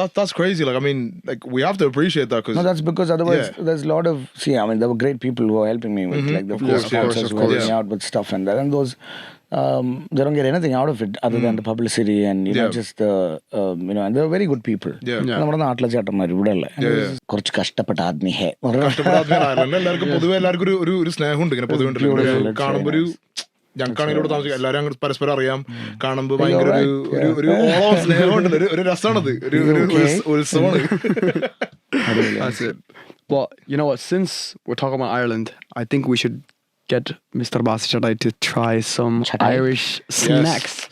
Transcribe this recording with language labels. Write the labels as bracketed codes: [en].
[en] That's crazy. Like, I mean, like, we have to appreciate that because No, that's because otherwise there's a lot of I mean, there were great people who were helping me with like the sponsors who were helping me out with stuff and that, and those they don't get anything out of it other than the publicity and you know just you know, and they were very good people. [ml] നമ്മുടെ നാട്ടിലെ ചേട്ടന്മാർ ഇവിടെ ഉള്ള കുറച്ച് കഷ്ടപ്പെട്ട ആദ്മീഹേ എല്ലാവർക്കും പൊതുവെ എല്ലാവർക്കും ഒരു സ്നേഹമുണ്ട് ഇങ്ങനെ പൊതുവെ കാണുമ്പോൾ ഒരു ഞങ്ങൾക്കാണെങ്കിൽ ഇവിടെ താമസിക്കാം, എല്ലാവരും അങ്ങോട്ട് പരസ്പരം അറിയാം, കാണുമ്പോൾ ഭയങ്കര ഒരു ഓളം സ്നേഹമുണ്ട്, ഒരു രസമാണത്, ഒരു ഉത്സവമാണ്. [en] That's it. Well, you know what? Since we're talking about Ireland, I think we should get Mr. Bhasi to try some Irish snacks.